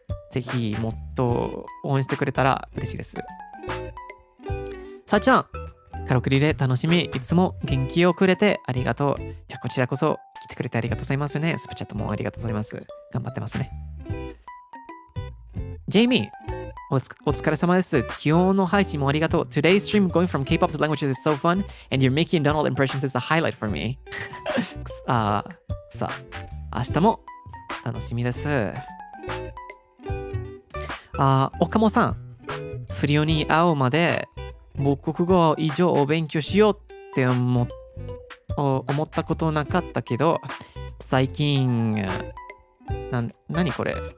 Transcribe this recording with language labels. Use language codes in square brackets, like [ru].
[ja] ぜひもっと応援してくれたら嬉しいです。さあちゃん、カラオケリレー楽しみ。いつも元気をくれてありがとう。いや、こちらこそ来てくれてありがとうございますね。スプチャットもありがとうございます。頑張ってますね。ジェイミー、お疲れ様です。今日の配信もありがとう。 [en] Today's stream going from K-pop to languages is so fun, and your Mickey and Donald impressions is the highlight for me. [ja] さあ、明日も楽しみです。岡本さん、フリオに会うまで母国語以上を勉強しようって思ったことなかったけど、最近、何これ？